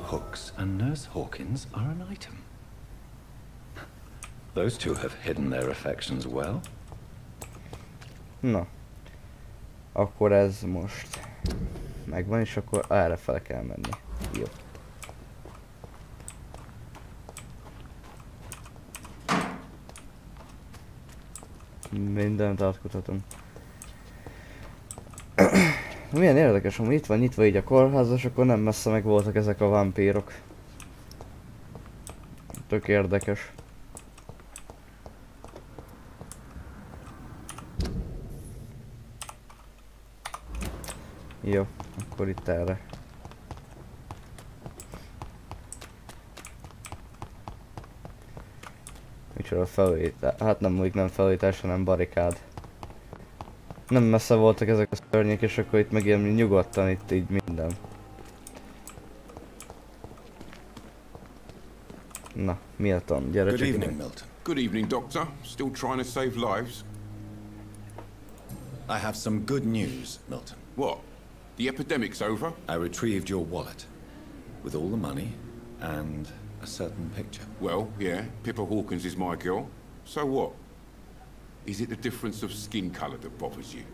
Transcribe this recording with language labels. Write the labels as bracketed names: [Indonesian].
[English] Hooks and Nurse Hawkins are an item. Those two have hidden their affections well. [Hungarian] Na. Akkor ez most megvan, és akkor erre fel kell menni. Jó. Mindent átkutatunk. Milyen érdekes, hogy itt van nyitva így a kórház, és akkor nem messze meg voltak ezek a vámpírok. Tök érdekes. Jó, akkor itt erre. Micsoda felújítás? Hát nem, úgy nem felújítás, hanem barikád. Nem messze voltak ezek a szörnyek, és akkor itt meg ilyen nyugodtan itt így minden. Na, Milton, gyere csak ide. [English] Good evening, Milton. Good evening, Doctor. Still trying to save lives? I have some good news, Milton. What? The epidemic's over? I retrieved your wallet, with all the money, and a certain picture. Well, yeah, Pippa Hawkins is my girl. So what? Is it the difference of skin colour that bothers you?